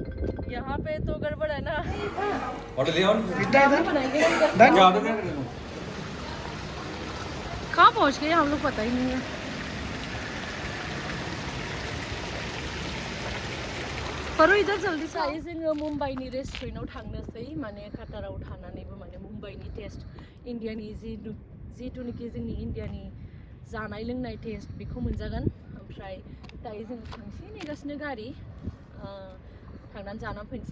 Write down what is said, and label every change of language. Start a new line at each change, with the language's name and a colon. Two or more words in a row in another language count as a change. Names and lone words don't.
Hindi: यहाँ पे तो गड़बड़ है ना। कहाँ पहुँच गए हम लोग पता ही नहीं है। पर इधर जल्दी से आइए
Bodo: जोङो मुंबईनि रेस्टुरेन्टाव थांनोसै, माने काटाराव थानानैबो माने मुंबईनि टेस्ट इन्डियानि जिथुनिखि जोंनि इन्डियानि जानाय लोंनाय टेस्ट बेखौ मोनजागोन। ओमफ्राय दायो जों थांसै, नेगासिनो गारि, थांनानै जानानै फैनोसै।